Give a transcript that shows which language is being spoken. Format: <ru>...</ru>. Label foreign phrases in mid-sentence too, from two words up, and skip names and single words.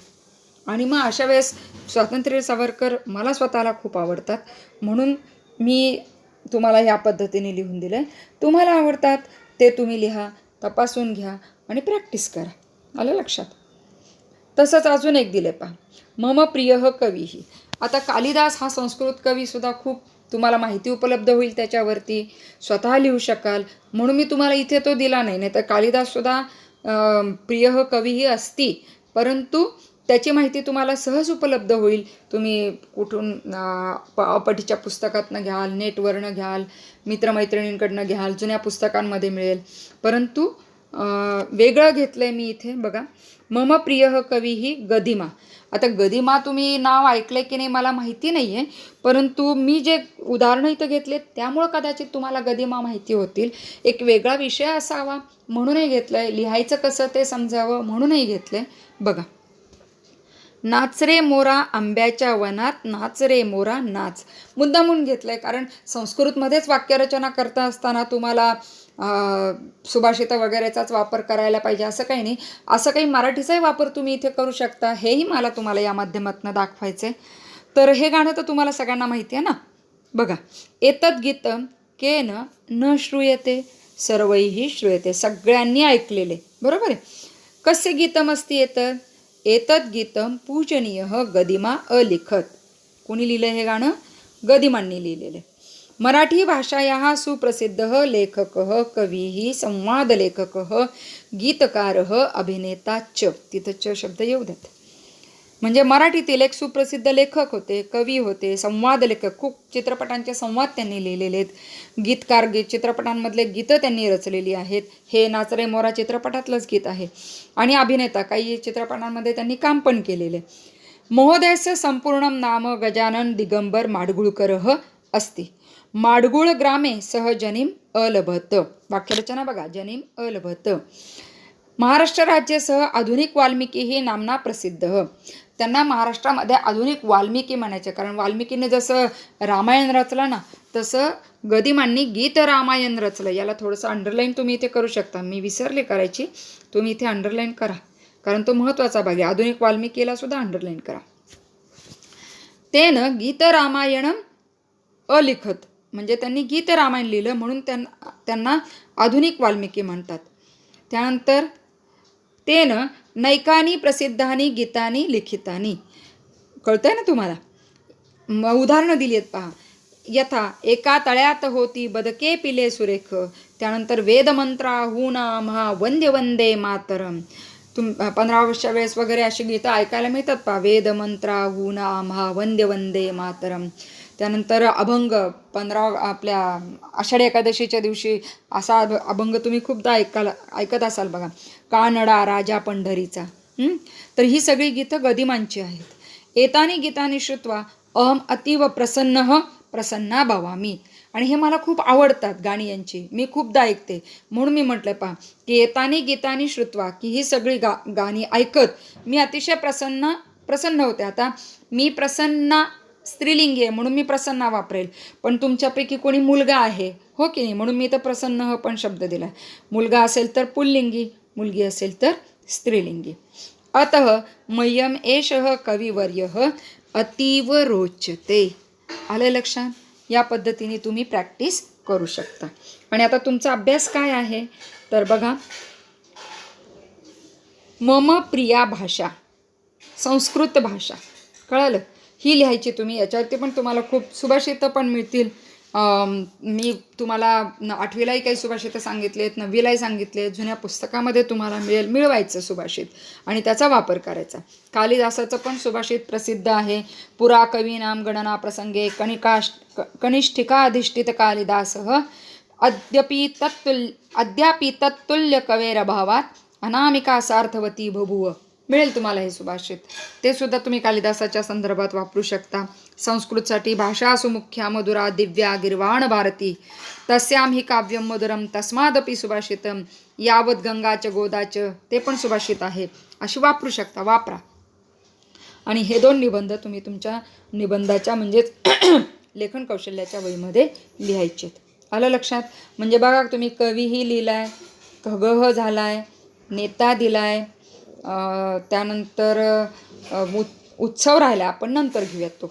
<mr>आणि मग अशा वेळेस स्वातंत्र्य सावरकर मला स्वतःला खूप आवडतात, म्हणून मी तुम्हाला ह्या पद्धतीने लिहून दिलं आहे. तुम्हाला आवडतात ते तुम्ही लिहा, तपासून घ्या आणि प्रॅक्टिस करा. आलं लक्षात? तसंच अजून एक दिले पहा,</mr> <sa>मम प्रियः कवीही.</sa> <mr>आता कालिदास हा संस्कृत कवीसुद्धा खूप तुम्हाला माहिती उपलब्ध होईल त्याच्यावरती, स्वतः लिहू शकाल, म्हणून मी तुम्हाला इथे तो दिला नाही. नाही तर कालिदाससुद्धा</mr> <sa>प्रियः कवीही</sa> <mr>असती, परंतु त्याची माहिती तुम्हाला सहज उपलब्ध होईल. तुम्ही कुठून अपठीच्या पुस्तकातनं घ्याल, नेटवरनं घ्याल, मित्रमैत्रिणींकडनं घ्याल, जुन्या पुस्तकांमध्ये मिळेल. परंतु वेगळं घेतलं आहे मी इथे बघा,</mr> <sa>मम प्रियः कवीही गदिमा.</sa> <mr>आता गदिमा तुम्ही नाव ऐकलं की नाही मला माहिती नाही आहे, परंतु मी जे उदाहरणं इथं घेतले त्यामुळं कदाचित तुम्हाला गदिमा माहिती होतील. एक वेगळा विषय असावा म्हणूनही घेतलं आहे, लिहायचं कसं ते समजावं म्हणूनही घेतलं आहे. बघा, नाच रे मोरा आंब्याच्या वनात, नाच रे मोरा नाच. मुद्दामून घेतलं आहे, कारण संस्कृतमध्येच वाक्यरचना करता असताना तुम्हाला सुभाषितं वगैरेचाच वापर करायला पाहिजे असं काही नाही. असं काही मराठीचाही वापर तुम्ही इथे करू शकता, हेही मला तुम्हाला या माध्यमातून दाखवायचं आहे. तर हे गाणं तर तुम्हाला सगळ्यांना माहिती आहे ना. बघा,</mr> <sa>एतत् गीतम केन न श्रूयते सर्वैः श्रूयते.</sa> <mr>सगळ्यांनी ऐकलेले, बरोबर आहे.</mr> <sa>कस्य गीतम अस्ति एतत्? एतत् गीतम पूजनीयः गदिमा अलिखत.</sa> <mr>कोणी लिहिलं हे गाणं? गदिमांनी लिहिलेले.</mr> <sa>मराठी भाषायाः सुप्रसिद्धः लेखकः कविः संवादलेखकः गीतकारः अभिनेता च.</sa> <mr>तिथं च शब्द येऊ द्यात. म्हणजे मराठीतील एक सुप्रसिद्ध लेखक होते, कवी होते, संवाद लेखक, खूप चित्रपटांचे संवाद त्यांनी लिहिलेले आहेत. गीतकार, चित्रपटांमधले गीतं त्यांनी रचलेली आहेत. हे नाच रे मोरा चित्रपटातलंच गीत आहे. आणि अभिनेता, काही चित्रपटांमध्ये त्यांनी काम पण केलेले.</mr> <sa>महोदयस्य संपूर्ण नाम गजानन दिगंबर माडगुळकरः अस्ति. माडगुळ ग्रामे सह जनिम अलभत.</sa> <mr>वाक्यरचना बघा,</mr> <sa>जनिम अलभत. महाराष्ट्र राज्यासह आधुनिक वाल्मिकी ही नामना प्रसिद्ध.</sa> <mr>त्यांना महाराष्ट्रामध्ये आधुनिक वाल्मिकी म्हणायचे, कारण वाल्मिकीने जसं रामायण रचलं ना, तसं गदिमांनी गीत रामायण रचलं. याला थोडंसं अंडरलाईन तुम्ही इथे करू शकता, मी विसरले करायची, तुम्ही इथे अंडरलाईन करा, कारण तो महत्त्वाचा भाग आहे. आधुनिक वाल्मिकीला सुद्धा अंडरलाईन करा.</mr> <sa>तेन गीत रामायणम अलिखत.</sa> <mr>म्हणजे त्यांनी गीत रामायण लिहिलं म्हणून त्यांना आधुनिक वाल्मिकी म्हणतात.</mr> <sa>त्यानंतर तेन नैकानी प्रसिद्धानी गीतानी लिखितानी.</sa> <mr>कळतंय ना तुम्हाला? उदाहरणं दिली आहेत पहा. यथा एका तळ्यात होती बदके पिले सुरेख. त्यानंतर वेदमंत्राहून आम्हा वंदे वंदे मातरम. 15 ऑगस्टच्या वेळेस वगैरे अशी गीतं ऐकायला मिळतात पहा. वेदमंत्राहून आम्हा वंदे वंदे मातरम. त्यानंतर अभंग आपल्या आषाढी एकादशीच्या दिवशी असा अभंग तुम्ही खूपदा ऐकत असाल बघा. कानडा राजा पंढरीचा. तर ही सगळी गीतं गदिमांची आहेत.</mr> <sa>एतानी गीतानी श्रुत्वा अहम अतीव प्रसन्ना भवामी.</sa> <mr>आणि हे मला खूप आवडतात गाणी यांची, मी खूपदा ऐकते. म्हणून मी म्हटलं पहा की</mr> <sa>एतानी गीतानी श्रुत्वा,</sa> <mr>की ही सगळी गाणी ऐकत मी अतिशय प्रसन्न होते. आता मी प्रसन्ना स्त्रीलिंगी आहे म्हणून मी प्रसन्ना वापरेल, पण तुमच्यापैकी कोणी मुलगा आहे हो की नाही, म्हणून मी तर प्रसन्न पण शब्द दिला. मुलगा असेल तर पुल्लिंगी, मुलगी असेल तर स्त्रीलिंगी.</mr> <sa>अतः मह्यम एषः कविवर्यः अतीव रोचते.</sa> <mr>आलं लक्षात? या पद्धतीने तुम्ही प्रॅक्टिस करू शकता. आणि आता तुमचा अभ्यास काय आहे तर बघा,</mr> <sa>मम प्रिया भाषा, संस्कृत भाषा.</sa> <mr>कळालं? ही लिहायची तुम्ही. याच्यावरती पण तुम्हाला खूप सुभाषितं पण मिळतील. मी तुम्हाला 8वीलाही काही सुभाषितं सांगितले आहेत, 9वीलाही सांगितले आहेत. जुन्या पुस्तकामध्ये तुम्हाला मिळवायचं सुभाषित आणि त्याचा वापर करायचा. कालिदासाचं पण सुभाषित प्रसिद्ध आहे.</mr> <sa>पुरा कवीनाम गणना प्रसंगे कनिष्ठिकाधिष्ठित कालिदासः अद्यापि तत्तुल्य कवेरभावात अनामिका सार्थवती बभूव.</sa> <mr>मिळेल तुम्हाला हे सुभाषित. ते सुद्धा तुम्ही कालिदासाच्या संदर्भात वापरू शकता.</mr> <sa>संस्कृतसाठी भाषा सुमुख्या मधुरा दिव्या गिर्वाण भारती तस्याम ही काव्यम मधुरम तस्मादपि सुभाषितम यावत गंगाच गोदाच.</sa> <mr>ते पण सुभाषित आहे. अशी वापरू शकता, वापरा. आणि हे 2 निबंध तुम्ही तुमच्या निबंधाच्या म्हणजेच लेखन कौशल्याच्या वहीमध्ये लिहायचेत. आलं लक्षात? म्हणजे बघा, तुम्ही कवीही लिहिलाय, खगह झालाय, नेता दिलाय, त्यानंतर उत्सव राहिला, आपण नंतर घेऊयात तो.</mr>